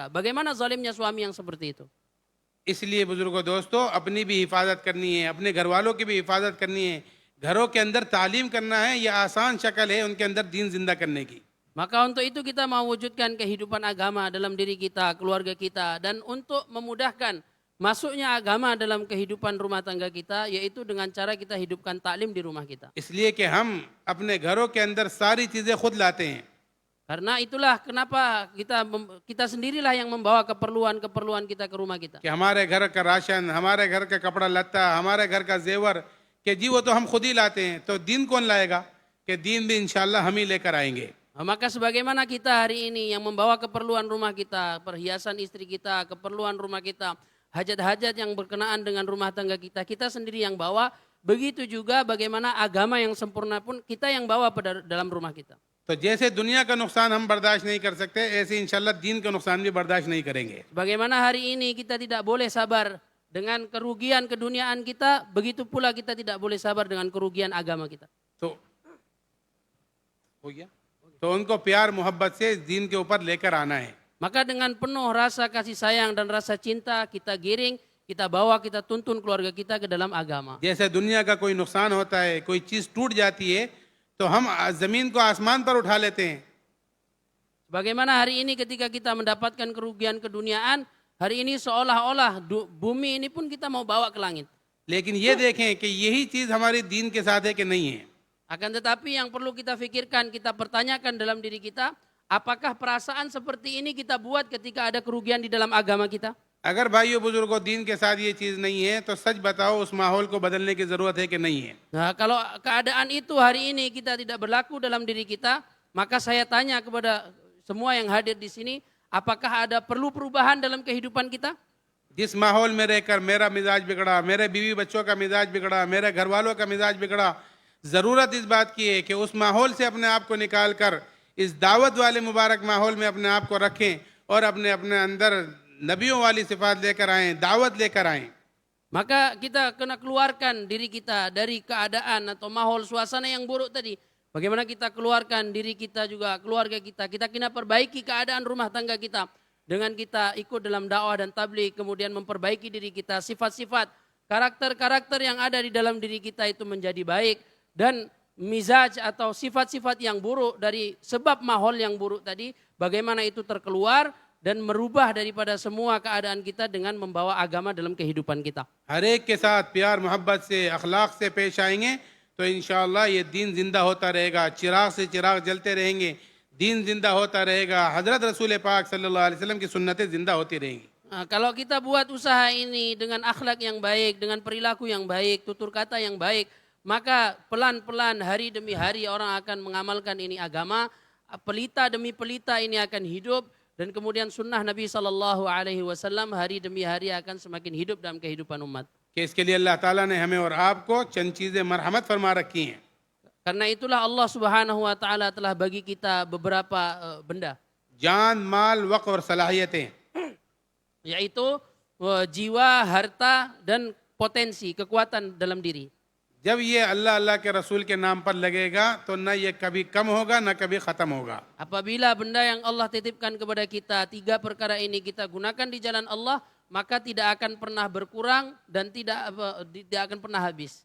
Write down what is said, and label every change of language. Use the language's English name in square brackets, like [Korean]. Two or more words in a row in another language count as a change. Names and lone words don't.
[Malay] Bagaimana zalimnya suami yang seperti itu? [Hindi] इसलिए बुजुर्गों दोस्तों, अपनी भी हिफाजत करनी है, अपने घर वालों की भी हिफाजत करनी है. घरों के अंदर तालीम करना है, यह आसान शक्ल है उनके अंदर दीन जिंदा करने की. [Malay] Maka untuk itu kita mewujudkan kehidupan agama dalam diri kita, keluarga kita, dan untuk memudahkan masuknya agama dalam kehidupan rumah tangga kita, yaitu dengan cara kita hidupkan taklim di rumah kita. [Hindi] इसलिए कि हम अपने घरों के अंदर सारी चीज़ें खुद लाते हैं. [Malay] Karena itulah kenapa kita sendirilah yang membawa keperluan kita ke rumah kita. [Hindi] कि हमारे घर का राशन, हमारे घर का कपड़ा लत्ता, हमारे घर का जेवर, कि जी वो तो हम खुद ही लाते हैं. तो दीन कौन लाएगा? कि दीन भी इंशाल्लाह हम ही लेकर आएंगे. [Malay] Maka sebagaimana kita hari ini yang membawa keperluan rumah kita, perhiasan istri kita, keperluan rumah kita, hajat-hajat yang berkenaan dengan rumah tangga kita, kita sendiri yang bawa. Begitu juga bagaimana agama yang sempurna pun kita yang bawa dalam rumah kita. [Hindi] तो जैसे दुनिया का नुकसान हम बर्दाश्त नहीं कर सकते, ऐसे इंशाल्लाह दीन का नुकसान भी बर्दाश्त नहीं करेंगे. [Malay] Bagaimana hari ini kita tidak boleh sabar dengan kerugian keduniaan kita, begitu pula kita tidak boleh sabar dengan kerugian agama kita. [Hindi] तो हो गया, तो उनको प्यार मोहब्बत से दीन के ऊपर लेकर आना है. [Malay] Maka dengan penuh rasa kasih sayang dan rasa cinta kita giring, kita bawa, kita tuntun keluarga kita ke dalam agama. [Hindi] जैसे दुनिया का कोई नुकसान होता है, कोई चीज टूट जाती है, तो हम जमीन को आसमान पर उठा लेते हैं. [Malay] Bagaimana hari ini ketika kita mendapatkan kerugian keduniaan, hari ini seolah-olah bumi ini pun kita mau bawa ke langit. [Hindi] लेकिन ये देखें कि यही चीज हमारे दीन के साथ है कि नहीं है. [Malay] Akan tetapi yang perlu kita fikirkan, kita pertanyakan dalam diri kita, apakah perasaan seperti ini kita buat ketika ada kerugian di dalam agama kita? [Hindi] अगर भाइयों बुजुर्गों दीन के साथ ये चीज नहीं है, तो सच बताओ उस माहौल को बदलने की जरूरत है कि नहीं है. [Malay] Nah, kalau keadaan itu hari ini kita tidak berlaku dalam diri kita, maka saya tanya kepada semua yang hadir di sini, apakah ada perlu perubahan dalam kehidupan kita? [Hindi] जिस माहौल में रहकर मेरा मिजाज बिगड़ा, मेरे बीवी बच्चों का मिजाज बिगड़ा, मेरे घर वालों का मिजाज बिगड़ा, जरूरत इस बात की है कि उस माहौल से अपने आप को निकाल कर इस दावत वाले मुबारक माहौल में अपने आप को रखें और अपने अपने अंदर नबियों वाली सिफात लेकर आएं, दावत लेकर आएं. [Malay] Maka kita kena keluarkan diri kita dari keadaan atau mahol suasana yang buruk tadi. Bagaimana kita keluarkan diri kita juga, keluarga kita. Kita kena perbaiki keadaan rumah tangga kita. Dengan kita ikut dalam dakwah dan tabligh, kemudian memperbaiki diri kita. Sifat-sifat, karakter-karakter yang ada di dalam diri kita itu menjadi baik. Dan mizaj atau sifat-sifat yang buruk dari sebab mahol yang buruk tadi, bagaimana itu terkeluar dan merubah daripada semua keadaan kita dengan membawa agama dalam kehidupan kita. [Hindi] हर एक के साथ प्यार मोहब्बत से अखलाक से पेश आएंगे तो इंशाअल्लाह ये दीन जिंदा होता रहेगा. चिराग से चिराग जलते रहेंगे, दीन जिंदा होता रहेगा. हजरत रसूल पाक [Arabic] صلى الله عليه وسلم [Hindi] की सुन्नतें जिंदा होती रहेंगी. [Malay] Nah, kalau kita buat usaha ini dengan akhlak yang baik, dengan perilaku yang baik, tutur kata yang baik, maka pelan-pelan hari demi hari orang akan mengamalkan ini agama. Pelita demi pelita ini akan hidup. Dan kemudian sunnah Nabi SAW hari demi hari akan semakin hidup dalam kehidupan umat. [Hindi] कि इसके लिए अल्लाह ताला ने हमें और आपको चंद चीज़ें मरहमत फरमा रखी हैं. [Malay] Karena itulah Allah [Arabic] سبحانه وتعالى [Malay] telah bagi kita beberapa benda, [Hindi] जान, माल, वक़्त और सलाहियतें. [Malay] yaitu jiwa, harta dan potensi, kekuatan dalam diri. [Hindi] जब ये अल्लाह अल्लाह के रसूल के नाम पर लगेगा तो न ये कभी कम होगा न कभी ख़त्म होगा. [Malay] Apabila benda yang Allah titipkan kepada kita, tiga perkara ini kita gunakan di jalan Allah, maka tidak akan pernah berkurang dan tidak akan pernah habis.